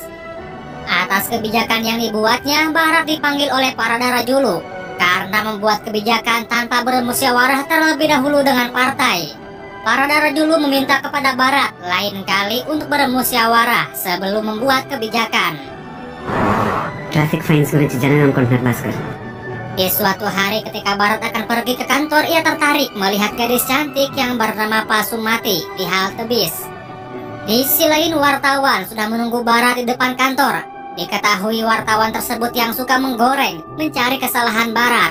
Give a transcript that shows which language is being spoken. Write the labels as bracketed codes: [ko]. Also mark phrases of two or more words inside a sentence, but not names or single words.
[id] Atas kebijakan yang dibuatnya, Bharat dipanggil oleh para Darajulu karena membuat kebijakan tanpa bermusyawarah terlebih dahulu dengan partai. Para Darajulu meminta kepada Bharat lain kali untuk bermusyawarah sebelum membuat kebijakan. [en] Traffic fines [te] guరించి జనం అనుకుంటున్నారు భాస్కర్. [id] Di suatu hari ketika Bharat akan pergi ke kantor, ia tertarik melihat gadis cantik yang bernama Pasumati di halte bis. Di sisi lain wartawan sudah menunggu Bharat di depan kantor. Diketahui wartawan tersebut yang suka menggoreng, mencari kesalahan Bharat.